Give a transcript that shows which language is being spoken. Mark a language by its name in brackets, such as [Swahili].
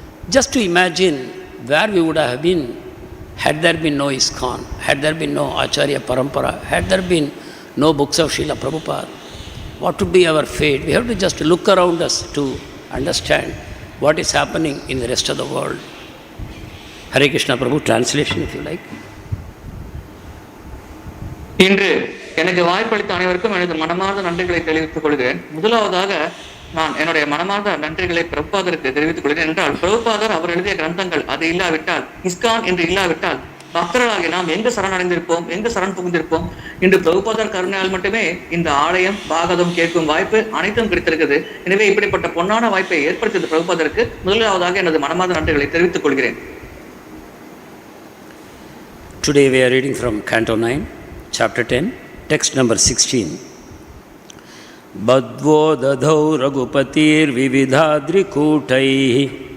[English] Just to imagine where we would have been had there been no ISKCON, had there been no Acharya Parampara, had there been no books of Srila Prabhupada. What would be our fate? We have to just look around us to understand what is happening in the rest of the world. Hare Krishna Prabhu, translation if you like. [Tamil] இன்று எனக்கு வாய்ப்பளித்த அனைவருக்கும் எனது மனமார்ந்த நன்றிகளை தெரிவித்துக் கொள்கிறேன். முதலாவதாக நான் என்னுடைய மனமார்ந்த நன்றிகளை பிரபுபாதருக்கு தெரிவித்துக் கொள்கிறேன். என்றால் பிரபுபாதர் அவர் எழுதிய கிரந்தங்கள் அது இல்லாவிட்டால், இஸ்கான் என்று இல்லாவிட்டால் பக்தர்களாகி நாம் எங்கு சரணடைந்திருப்போம், எங்கு சரண் புகுந்திருப்போம். இன்று பிரபுபாதர் கருணையால் மட்டுமே இந்த ஆலயம் பாகவதம் கேட்கும் வாய்ப்பு அனைத்தும் கிடைத்திருக்கிறது. எனவே இப்படிப்பட்ட பொன்னான வாய்ப்பை ஏற்படுத்தியது பிரபுபாதருக்கு முதலாவதாக எனது மனமார்ந்த நன்றிகளை தெரிவித்துக் கொள்கிறேன். [English] Today we are reading from Canto 9, Chapter 10, text number 16. [Sanskrit] Baddhvodadhau raghu-patir vividhādri-kūṭaiḥ